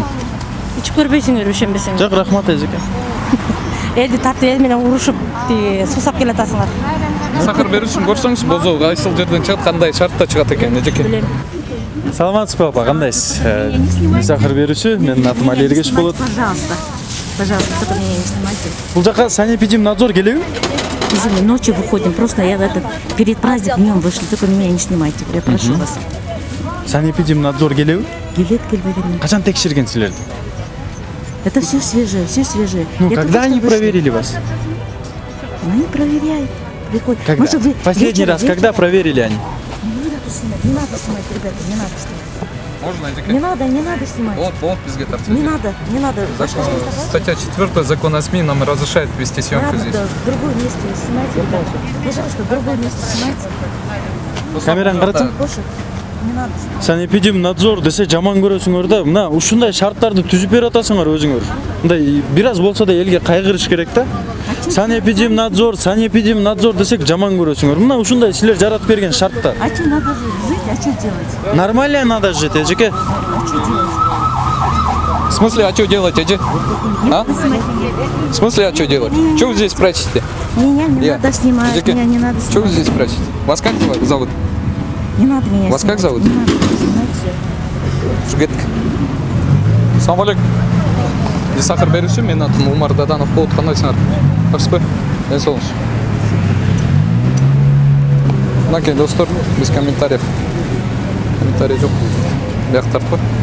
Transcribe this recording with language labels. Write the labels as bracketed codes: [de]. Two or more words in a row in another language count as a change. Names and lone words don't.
[ky] Ичип көрбөйсүңөр, ишенбесеңер. Жок, рахмат эжеке. Элди тартып эл менен урушуп, сусап келатасыңар. Сахар берүүсүн көрсөңүз, бозоо кайсыл жерден чыгат, кандай шартта чыгат экен, жеке. Билем. Саламатсызбы апа, кандайсыз? Сахар берүүсү, менин атым Али Эргеш болот. [ru] Пожалуйста, только меня не снимайте. [ky] Бул жака санэпидемнадзор келеби? [ru] Извини, ночью выходим, просто я перед праздником днем вышли, только меня не снимайте, я прошу вас. [ky] Санэпидемнадзор келеби? Билет келбеген. Качан текшерген силерди? [ru] Это все свежее, все свежее. Ну, Я когда только они что вышла. проверили вас? Они проверяют. Приходят. Когда? Может, вы Последний вечером- раз, когда вечером- проверили они? Не надо снимать, не надо снимать, ребята, не надо снимать. Можно, жеке? Не надо снимать. Вот, [ky] бизге тартып. [ru] Не надо. Статья 4 закона о СМИ нам разрешает вести съемку здесь. Надо в другое место снимать, ребята. Пожалуйста, в другое место снимайте. [ky] Камераны каратсаң? [ru] Больше не надо снимать. [ky] Санэпидемнадзор десе жаман көрөсүңөр да, мына ушундай шарттарды түзүп берип атасыңар өзүңөр. Мындай бир аз болсо да элге кайгырыш керек да. Санэпидемнадзор десек жаман көрөсүңөр. Мына ушундай силер жаратып берген шарттар. [ru] А что надо жить, а что делать? Нормально надо жить, эжеке. А что делать? В смысле, а что делать, Эджи? А? В смысле, а что делать? Что вы здесь прячете? Меня не Я. надо снимать, Эджи, меня не надо Что вы снимать. здесь прячете? Вас как зовут? Не надо меня Вас как снимать. зовут? Не надо снимать всё. [ky] Жигитка. Салам алейкум. Сахар берүүсү, менин атым Умар Даданов болот, кандайсыңар? Жакшысызбы? Ден соолугуңуз. Мынакей достор, [ru] без комментариев. [ky] Комментарий жок. Бияк тартпы.